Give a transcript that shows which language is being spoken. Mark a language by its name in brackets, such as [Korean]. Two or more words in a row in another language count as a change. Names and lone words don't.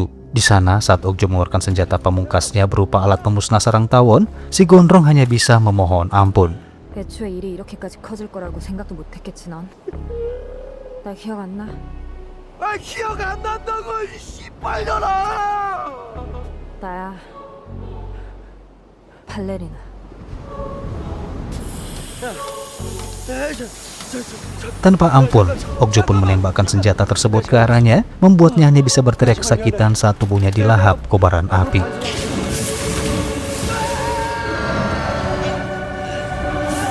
[Indonesian] Di sana, saat Okju mengeluarkan senjata pamungkasnya berupa alat pemusnah sarang tawon, si Gondrong hanya bisa memohon ampun. [Korean] 애초에 일이 이렇게까지 커질 거라고 생각도 못했겠지 넌. 나 기억 안 나? 아 기억 안 난다고 이 씨발년아. 나야. 발레리나. [Indonesian] Tanpa ampun, Okju pun menembakkan senjata tersebut ke arahnya, membuatnya hanya bisa berteriak kesakitan saat tubuhnya dilahap kobaran api.